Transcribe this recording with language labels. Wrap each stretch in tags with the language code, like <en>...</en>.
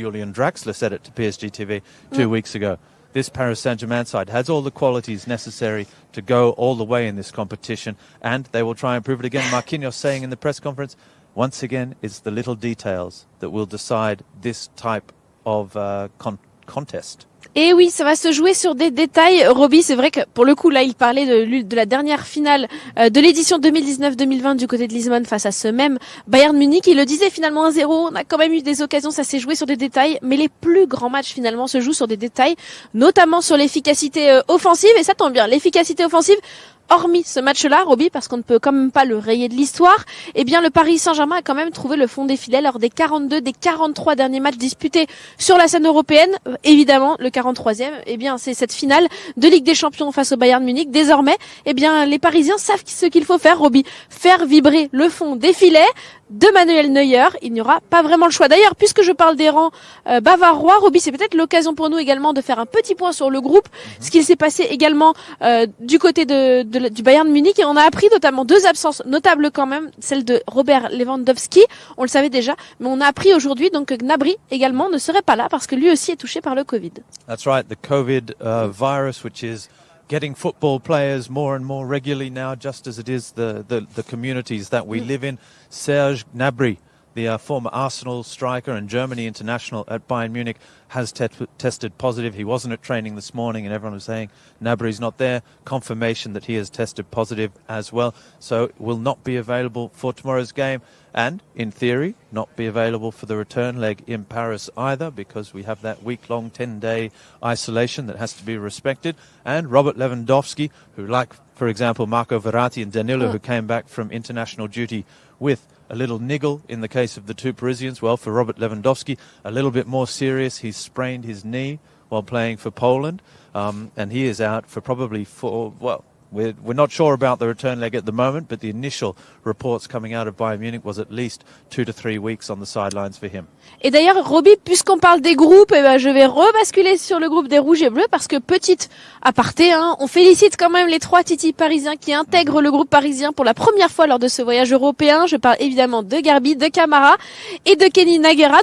<en>Julian Draxler said it to PSG TV 2 weeks ago. This Paris Saint-Germain side has all the qualities necessary to go all the way in this competition, and they will try and prove it again. Marquinhos saying in the press conference, once again, it's the little details that will decide this type of contest.</en> <fr>Et oui, ça va se jouer sur des détails. Roby, c'est vrai que pour le coup, là, il parlait de la dernière finale de l'édition 2019-2020 du côté de Lisbonne face à ce même Bayern Munich. Il le disait finalement 1-0. On a quand même eu des occasions, ça s'est joué sur des détails. Mais les plus grands matchs finalement se jouent sur des détails, notamment sur l'efficacité offensive. Et ça tombe bien, l'efficacité offensive. Hormis ce match-là, Roby, parce qu'on ne peut quand même pas le rayer de l'histoire, eh bien le Paris Saint-Germain a quand même trouvé le fond des filets lors des 42, des 43 derniers matchs disputés sur la scène européenne. Évidemment, le 43e, eh bien c'est cette finale de Ligue des Champions face au Bayern Munich. Désormais, eh bien les Parisiens savent ce qu'il faut faire, Roby, faire vibrer le fond des filets de Manuel Neuer. Il n'y aura pas vraiment le choix. D'ailleurs, puisque je parle des rangs bavarois, Roby, c'est peut-être l'occasion pour nous également de faire un petit point sur le groupe, ce qu'il s'est passé également du côté du Bayern Munich, et on a appris notamment 2 absences notables quand même, celle de Robert Lewandowski, on le savait déjà, mais on a appris aujourd'hui donc que Gnabry également ne serait pas là parce que lui aussi est touché par le Covid.</fr> <en>That's right, the Covid virus, which is getting football players more and more regularly now, just as it is the communities that we live in. Serge Gnabry, the former Arsenal striker and Germany international at Bayern Munich, has tested positive. He wasn't at training this morning and everyone was saying Gnabry's not there. Confirmation that he has tested positive as well. So will not be available for tomorrow's game and, in theory, not be available for the return leg in Paris either, because we have that week-long 10-day isolation that has to be respected. And Robert Lewandowski, who, like, for example, Marco Verratti and Danilo, who came back from international duty with a little niggle in the case of the 2 Parisians. Well, for Robert Lewandowski, a little bit more serious. He's sprained his knee while playing for Poland, and he is out for probably we're not sure about the return leg at the moment, but the initial reports coming out of Bayern Munich was at least 2 to 3 weeks on the sidelines for him.</en> <fr>Et d'ailleurs, Roby, puisqu'on parle des groupes, je vais rebasculer sur le groupe des Rouges et Bleus parce que petite aparté, on félicite quand même les 3 titis parisiens qui intègrent le groupe parisien pour la première fois lors de ce voyage européen. Je parle évidemment de Garbi, de Camara et de Kenny Naguera.</fr>